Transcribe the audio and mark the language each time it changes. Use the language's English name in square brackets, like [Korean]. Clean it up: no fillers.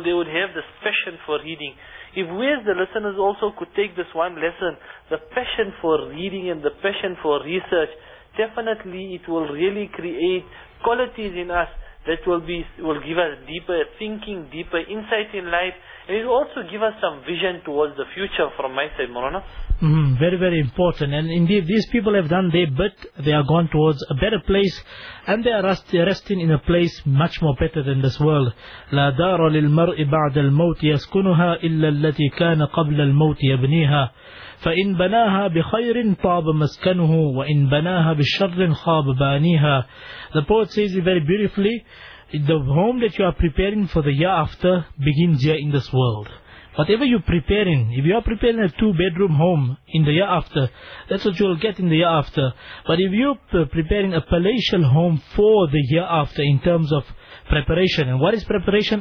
[English] They would have this passion for reading. If we as the listeners also could take this one lesson, the passion for reading and the passion for research, definitely it will really create qualities in us that will give us deeper thinking, deeper insight in life, and it will also give us some vision towards the future from my side, Morana. Very, very important. And indeed, these people have done their bit. They are gone towards a better place, and they are resting in a place much more better than this world. [Arabic] لا دار للمرء بعد الموت يسكنها إلا التي كان قبل الموت يبنيها فإن بناها بخير طاب مسكنه وإن بناها بالشر خاب بانيها. [English] The poet says it very beautifully, the home that you are preparing for the year after begins here in this world. Whatever you're preparing, if you are preparing a two-bedroom home in the year after, that's what you'll get in the year after. But if you're preparing a palatial home for the year after in terms of preparation, and what is preparation?